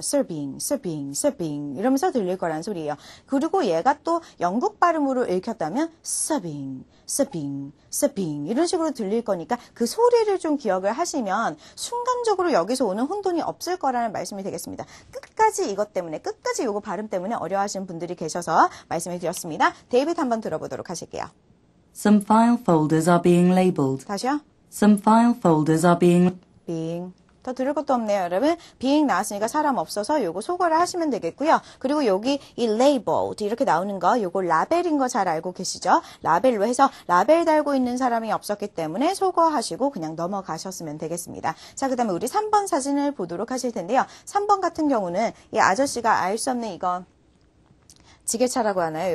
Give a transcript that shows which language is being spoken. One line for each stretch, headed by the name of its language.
Korean: serving, serving, serving 이러면서 들릴 거라는 소리예요. 그리고 얘가 또 영국 발음으로 읽혔다면 serving, serving, serving 이런 식으로 들릴 거니까 그 소리를 좀 기억을 하시면 순간적으로 여기서 오는 혼돈이 없을 거라는 말씀이 되겠습니다. 끝까지 이것 때문에 끝까지 요거 발음 때문에 어려워하시는 분들이 계셔서 말씀을 드렸습니다. 데이비드 한번 들어보도록 하실게요.
English: Some file folders are being labeled.
Korean: 다시요.
English: Some file folders are being
Korean: 더 들을 것도 없네요, 여러분. being 나왔으니까 사람 없어서 요거 소거를 하시면 되겠고요. 그리고 여기 이 labeled 이렇게 나오는 거 요거 라벨인 거 잘 알고 계시죠? 라벨로 해서 라벨 달고 있는 사람이 없었기 때문에 소거하시고 그냥 넘어가셨으면 되겠습니다. 자, 그 다음에 우리 3번 사진을 보도록 하실 텐데요. 3번 같은 경우는 이 아저씨가 알 수 없는 이거 지게차라고 하나요?